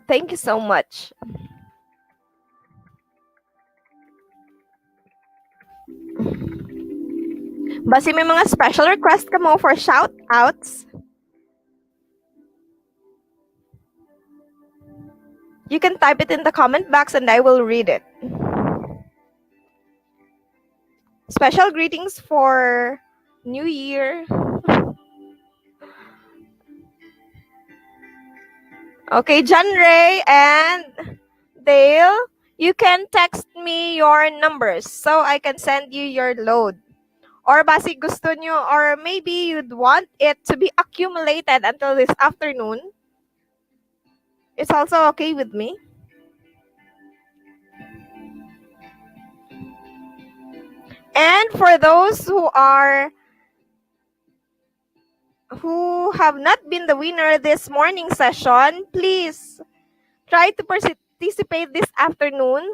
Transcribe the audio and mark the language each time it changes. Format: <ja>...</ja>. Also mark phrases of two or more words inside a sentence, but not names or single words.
<en>Thank you so much.</en> <hil>Basi may mga</hil> <en>special request</en> <hil>ka mo</hil> <en>for shout-outs? You can type it in the comment box and I will read it. Special greetings for New Year. Okay, John Ray and Dale, you can text me your numbers so I can send you your load.</en> <hil>Or basi gusto nyo,</hil> <en>or maybe you'd want it to be accumulated until this afternoon. It's also okay with me. And for those who have not been the winner this morning session, please try to participate this afternoon.</en>